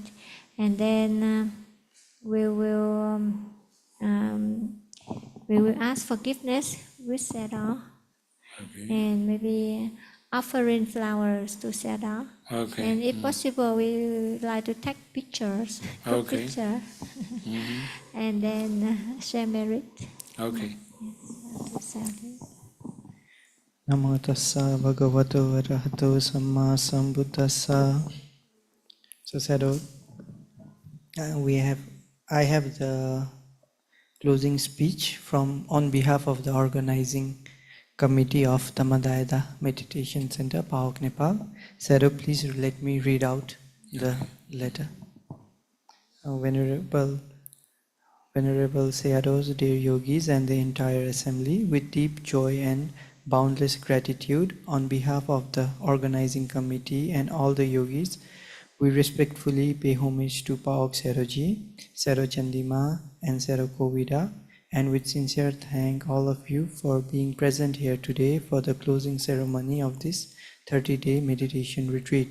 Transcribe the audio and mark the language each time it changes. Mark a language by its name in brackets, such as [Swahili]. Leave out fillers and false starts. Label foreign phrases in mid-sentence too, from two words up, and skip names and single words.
[English] And then we will ask forgiveness with Sayadaw, and maybe offering flowers to Sayadaw. Okay. And if possible, we would like to take pictures, picture, and then share merit. Okay. [Pali] Namo tassa bhagavato arahato samma sambuddhassa. [English] So Sayadaw, I have the closing speech on behalf of the organizing committee of Dhamma Meditation Center, PAOK, Nepal. Sayadaw, please let me read out the letter. Venerable Sayadaws, dear yogis and the entire assembly, with deep joy and boundless gratitude on behalf of the organizing committee and all the yogis, we respectfully pay homage to PAOK Sayadaw Ji, Sayadaw Chandima and Sayadaw Kovida, and with sincere thank all of you for being present here today for the closing ceremony of this 30-day meditation retreat.